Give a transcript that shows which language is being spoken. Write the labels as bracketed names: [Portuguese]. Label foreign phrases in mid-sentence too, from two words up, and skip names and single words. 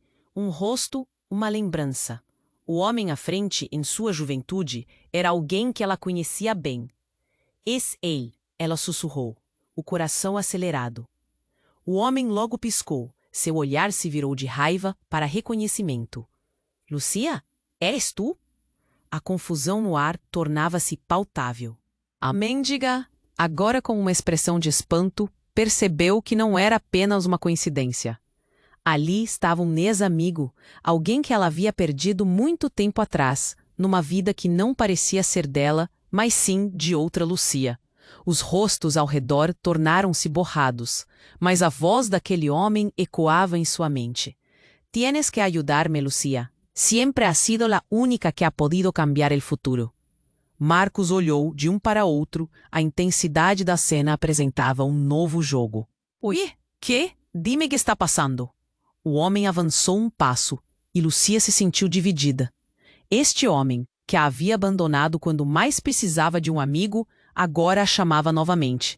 [Portuguese] Um rosto, uma lembrança. O homem à frente, em sua juventude, era alguém que ela conhecia bem. «Es ele», ela sussurrou, o coração acelerado. O homem logo piscou. Seu olhar se virou de raiva para reconhecimento. [Spanish] «Lucía, eres tu?» [Portuguese] A confusão no ar tornava-se palpável. A mendiga, agora com uma expressão de espanto, percebeu que não era apenas uma coincidência. Ali estava um ex-amigo, alguém que ela havia perdido muito tempo atrás, numa vida que não parecia ser dela, mas sim de outra Lucía. Os rostos ao redor tornaram-se borrados, mas a voz daquele homem ecoava em sua mente. [Spanish] «Tienes que ayudarme, Lucía. Siempre has sido la única que ha podido cambiar el futuro». [Portuguese] Marcos olhou de um para outro. A intensidade da cena apresentava um novo jogo. [Spanish] «Oi, que? Dime que está passando». [Portuguese] O homem avançou um passo, e Lucía se sentiu dividida. Este homem, que a havia abandonado quando mais precisava de um amigo, agora a chamava novamente.